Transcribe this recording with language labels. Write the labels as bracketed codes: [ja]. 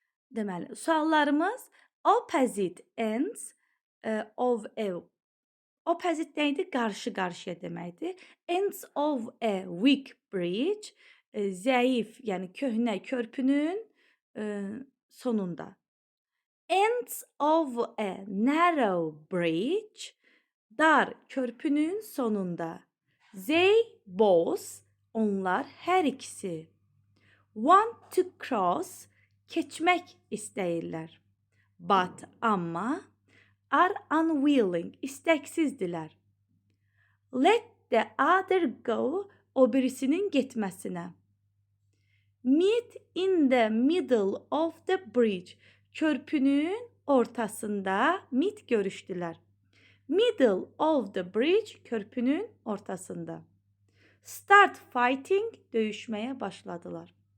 [az] Deməli, suallarımız [en] opposite ends of a opposite [az] neydi? Qarşı-qarşıya deməkdir. [en] Ends of a weak bridge [az] zəif, yəni köhnə körpünün sonunda. [en] Ends of a narrow bridge [az] dar körpünün sonunda. [en] They both [az] onlar hər ikisi [en] want to cross [az] keçmək istəyirlər. [en] But [az] amma [en] are unwilling [az] istəksizdirlər. [en] Let the other go o birisinin getməsinə. Meet in the middle of the bridge. [az] Körpünün ortasında [en] meet [az] görüşdülər. [en] Middle of the bridge [az] körpünün ortasında. [en] Start fighting [az] döyüşməyə başladılar.